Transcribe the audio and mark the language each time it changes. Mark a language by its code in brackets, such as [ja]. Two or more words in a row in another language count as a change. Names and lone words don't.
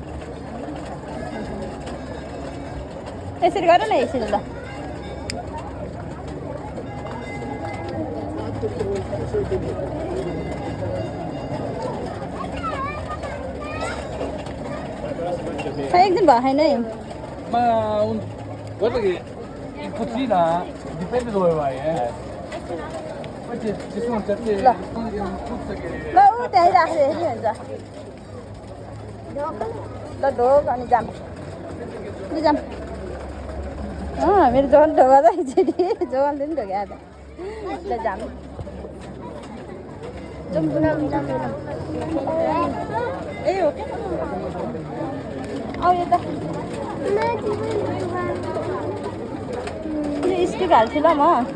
[ne] यसरी गर न यसरी ल एक दिन भयो होइन है [it] Ma guarda che in cucina dipende dove vai, Poi ci sono certe zone che non puzza che... [ne] ल ऊ त्यहीँ राखेर हेरी हुन्छ ल ढोक अनि जाम जाम मेरो जोन ढोका त एकचोटि जोनले पनि ढोक्या त ल जाम ए हो आऊ यता स्टिक हाल्छु ल म